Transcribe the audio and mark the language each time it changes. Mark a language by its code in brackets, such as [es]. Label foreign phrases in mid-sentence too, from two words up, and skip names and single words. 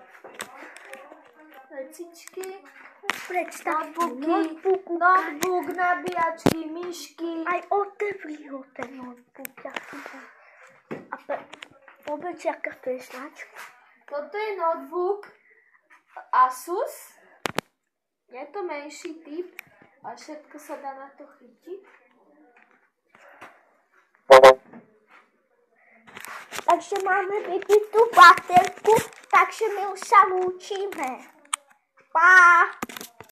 [sk] Notebook, nabíjačky, myšky. [cs] Aj otevří ho ten notebook. A vůbec jaká to je značka? [sk] Toto je notebook Asus. Je to menší typ a všetko sa dá na to chytiť. [cs] Takže máme vidět tu baterku, takže my už se loučíme. Pa!